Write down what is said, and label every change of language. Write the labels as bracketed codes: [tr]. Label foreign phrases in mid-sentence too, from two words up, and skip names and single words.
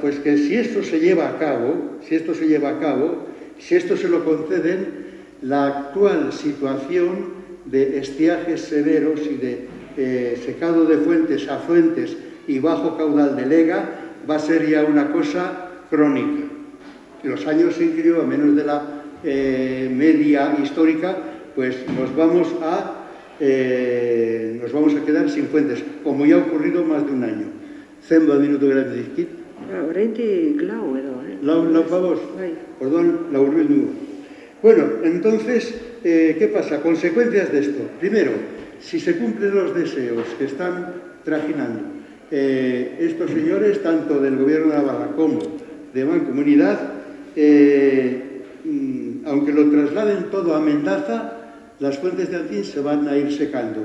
[es] Pues que si esto se lleva a cabo, si esto se lo conceden, la actual situación de estiajes severos y de secado de fuentes, afluentes y bajo caudal del Ega va a ser ya una cosa crónica. Los años en que lleva menos de la media histórica, pues nos vamos a quedar sin fuentes, como ya ha ocurrido más de un año. [eu] Zenbat minutu geratzen dizkit? Oraindik lau edo, Lau pavos? Perdón, la urbildu. [es] Bueno, entonces, ¿qué pasa? Consecuencias de esto. Primero, si se cumplen los deseos que están trajinando estos señores, tanto del gobierno de Navarra como de Mancomunidad, aunque lo trasladen todo a Mendaza, las fuentes de Anzín se van a ir secando.